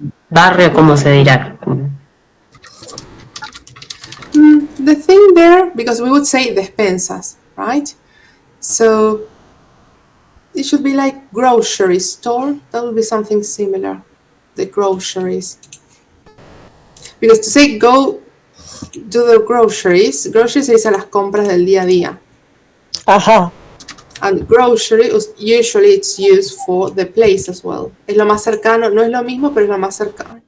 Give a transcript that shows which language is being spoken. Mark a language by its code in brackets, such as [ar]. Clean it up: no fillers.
[es] Barrio, ¿cómo se dirá? [en] The thing there, because we would say despensas, right? So it should be like grocery store. That would be something similar. The groceries. Because to say go do the groceries [es] se dice a las compras del día a día. Ajá. [en] And grocery, usually it's used for the place as well. [es] Es lo más cercano, no es lo mismo, pero es lo más cercano.